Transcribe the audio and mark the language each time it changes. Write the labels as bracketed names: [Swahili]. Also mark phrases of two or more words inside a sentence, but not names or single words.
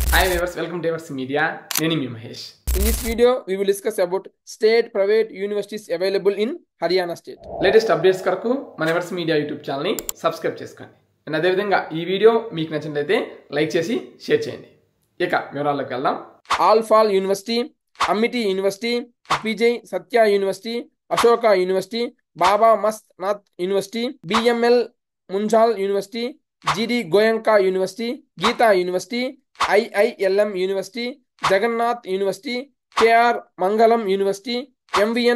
[English] Hi viewers, welcome to Everts Media. [Telugu] Nenu mi Mahesh. [English] In this video, we will discuss about state private universities available in Haryana state. Latest updates [Telugu] కొరకు మన Everts Media YouTube ఛానల్ ని సబ్స్క్రైబ్ చేసుకోండి. అండ్ అదే విధంగా ఈ వీడియో మీకు నచ్చినట్లయితే లైక్ చేసి షేర్ చేయండి. ఇక వివరాల్లోకి వెళ్దాం. [English] All University, Amity University, PJ Satya University, Ashoka University, Baba Mast Nath University, BML Munjal University, GD Goenka University, Geeta University, IILM University, Jagannath University, KR Mangalam University, MVN